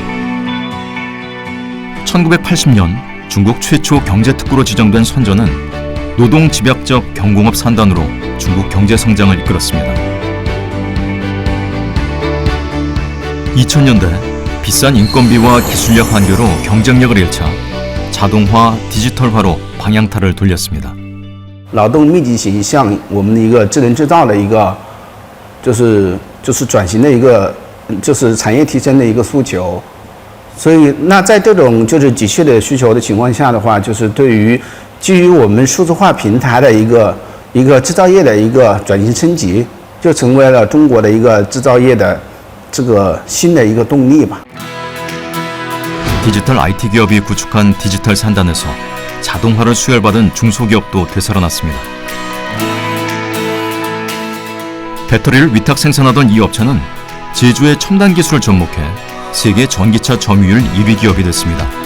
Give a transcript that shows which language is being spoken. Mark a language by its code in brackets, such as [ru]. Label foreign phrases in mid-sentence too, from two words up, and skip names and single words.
[ko] 1980년 중국 최초 경제특구로 지정된 선전은 노동 집약적 경공업 산단으로 중국 경제 성장을 이끌었습니다. 2000년대 비싼 인건비와 기술력 한계로 경쟁력을 잃자 자동화, 디지털화로 방향타를 돌렸습니다. [zh] 劳动密集型向我们的一个智能制造的一个，就是转型的一个，就是产业提升的一个诉求。所以，那在这种就是急切的需求的情况下的话，就是对于基于我们数字化平台的一个制造业的一个转型升级，就成为了中国的一个制造业的这个新的一个动力吧。 [ko] 디지털 IT 기업이 구축한 디지털 산단에서 자동화를 수혈받은 중소기업도 되살아났습니다. 배터리를 위탁 생산하던 이 업체는 제주의 첨단 기술을 접목해 세계 전기차 점유율 1위 기업이 됐습니다.